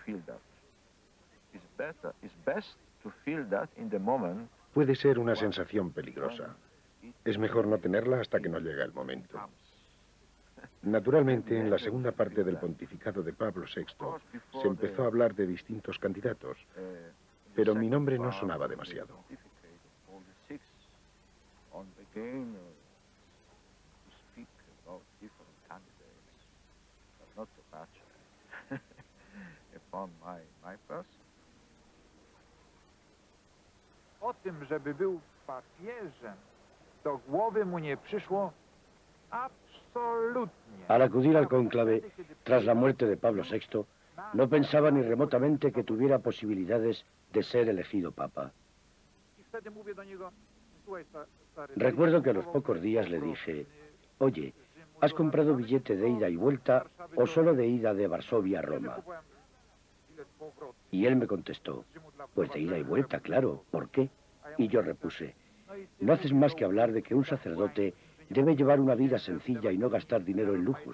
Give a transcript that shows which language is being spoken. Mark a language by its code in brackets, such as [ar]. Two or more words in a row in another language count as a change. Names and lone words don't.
[es] Puede ser una sensación peligrosa. Es mejor no tenerla hasta que no llegue el momento. Naturalmente, en la segunda parte del pontificado de Pablo VI, se empezó a hablar de distintos candidatos, pero mi nombre no sonaba demasiado. [pl] O tym, żeby był papieżem, do głowy mu nie przyszło absolutnie. [es] Al acudir al cónclave, tras la muerte de Pablo VI, no pensaba ni remotamente que tuviera posibilidades de ser elegido papa. [pl] I wtedy mówię do niego, słuchaj, stary, [es] Recuerdo que a los pocos días le dije, oye, ¿has comprado billete de ida y vuelta o solo de ida de Varsovia a Roma? Y él me contestó, pues de ida y vuelta, claro, ¿por qué? Y yo repuse, no haces más que hablar de que un sacerdote debe llevar una vida sencilla y no gastar dinero en lujos.